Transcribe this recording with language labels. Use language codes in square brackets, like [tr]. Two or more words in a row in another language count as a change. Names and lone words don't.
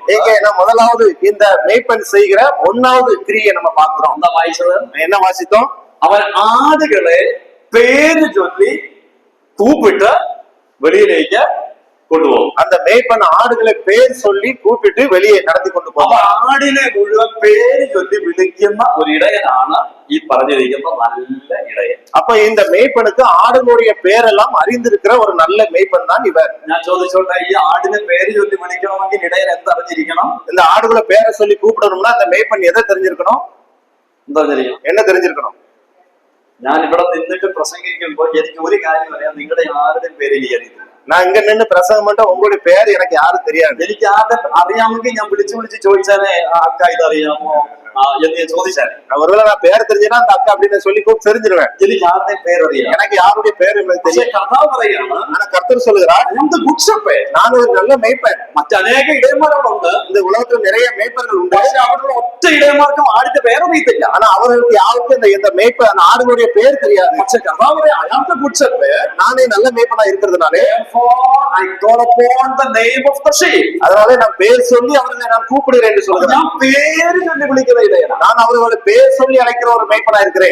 [ta] முதலாவது இந்த மேய்ப்பன் செய்கிற ஒன்னாவது கிரியை நம்ம பார்க்கிறோம். [ml] എന്താ വായിച്ചത്? [ta] என்ன வாசித்தோம்? [ml] അവൻ ആടുകളെ പേര് ചൊല്ലി കൂപ്പിട്ട് വെളിയിലേക്ക് കൊണ്ടുപോകും. [ta] அந்த மேய்ப்பன் ஆடுகளை பேர் சொல்லி கூப்பிட்டு வெளியே நடத்தி கொண்டு போகும். [ml] ആടിനെ മുഴുവൻ പേര് ചൊല്ലി വിളിക്കുന്ന ഒരു ഇടയനാണ് ഈ പറഞ്ഞിരിക്കുന്ന നല്ല ഇടയൻ. [ta] அப்ப இந்த மேய்ப்பனுக்கு ஆடுகளுடைய பேரெல்லாம் அறிந்திருக்கிற ஒரு நல்ல மேய்ப்பன் தான் இவர். [ml] ഞാൻ ചോദിച്ചോട്ടെ, ഈ ആടിനെ പേര് ചൊല്ലി വിളിക്കണമെങ്കിൽ ഇടയൻ എന്തറിഞ്ഞിരിക്കണം? [ta] இந்த ஆடுகளை பேரை சொல்லி கூப்பிடணும்னா அந்த மேய்ப்பன் எதை தெரிஞ்சிருக்கணும்? என்ன தெரிஞ்சிருக்கணும்? [ml] ഞാൻ ഇവിടെ നിന്നിട്ട് പ്രസംഗിക്കുമ്പോൾ എനിക്ക് ഒരു കാര്യം അറിയാം, നിങ്ങളുടെ ആരുടെയും പേര് എനിക്ക് അറിയത്തില്ല. [ta] நான் இங்க நின்று பிரசங்கம் பண்ண உங்களுடைய பேர் எனக்கு யாரும் தெரியாது. [ml] എനിക്ക് ആരുടെ അറിയാമെങ്കിൽ ഞാൻ വിളിച്ചു ചോദിച്ചാലേ അക്ക ഇതറിയാമോ എന്ന് ചോദിച്ചാൽ [ta] ஒருவேளை நான் பேர் தெரிஞ்சுன்னா அந்த அக்கா அப்படின்னு சொல்லி தெரிஞ்சிருவேன். [ml] എനിക്ക് ആരുടെയും പേരറിയാം, [ta] எனக்கு யாருடைய பேர் எனக்கு தெரியும். [ml] കർത്താവ് പറയുകയാണ്, [ta] ஆனா கர்த்தர் சொல்லுகிறார் நான் ஒரு நல்ல மேய்ப்பன். [ml] മറ്റനേക ഇടയന്മാരോടുണ്ട്, [ta] இந்த உலகத்துல நிறைய மேய்ப்பர்கள் உண்டு. [ml] പക്ഷെ അവരുടെ ഒറ്റ ഇടയന്മാർക്കും ആടിന്റെ പേരറിയത്തില്ല. [ta] ஆனா அவர்களுக்கு யாருக்கும் இந்த மேய்ப்பன் அந்த ஆடுகளுடைய பேர் தெரியாது. [ml] പക്ഷെ കർത്താവ് അയാളുടെ കുറിച്ചപ്പേ [ta] நானே நல்ல மேய்ப்பனா இருக்கிறதுனாலே [en] I call upon the name of the sheep. [ta] அதனால நான் பேர் சொல்லி அவர்களை நான் கூப்பிடுகிறேன் என்று சொல்கிறேன். [ml] ഞാൻ പേര് ചൊല്ലി വിളിക്കുന്ന ഇടയനാണ്. [ta] நான் அவர்களை பேர் சொல்லி அழைக்கிற ஒரு மேய்ப்பனா இருக்கிறேன்.